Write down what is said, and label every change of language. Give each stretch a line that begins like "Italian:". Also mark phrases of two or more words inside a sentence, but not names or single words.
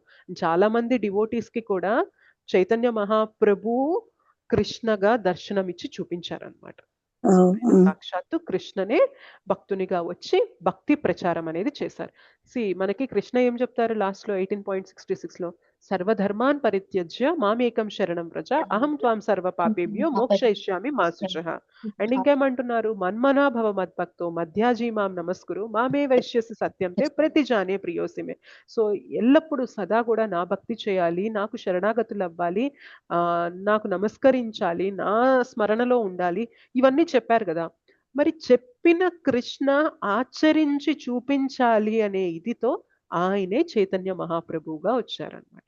Telugu: చాలా మంది డివోటీస్ కి కూడా చైతన్య మహాప్రభు కృష్ణగా దర్శనమిచ్చి చూపించారనమాట. సాక్షాత్తు కృష్ణనే భక్తునిగా వచ్చి భక్తి ప్రచారం అనేది చేశారు. మనకి కృష్ణ ఏం చెప్తారు లాస్ట్ లో 18.66 లో,
Sanskrit: సర్వధర్మాన్ పరిత్యజ్య మామేకం శరణం వ్రజ అహం త్వాం సర్వ పాపేభ్యో మోక్షయిష్యామి మా శుచః.
Telugu: అండ్ ఇంకేమంటున్నారు,
Sanskrit: మన్మనా భవ మద్భక్తో మధ్యాజీ మాం నమస్కురు మామే వైశ్యసి సత్యం తే ప్రతిజానే ప్రియోసిమే.
Telugu: సో ఎల్లప్పుడూ సదా కూడా నా భక్తి చేయాలి, నాకు శరణాగతులు అవ్వాలి, నాకు నమస్కరించాలి, నా స్మరణలో ఉండాలి, ఇవన్నీ చెప్పారు కదా. మరి చెప్పిన కృష్ణ ఆచరించి చూపించాలి అనే ఇదితో ఆయనే చైతన్య మహాప్రభువుగా వచ్చారనమాట.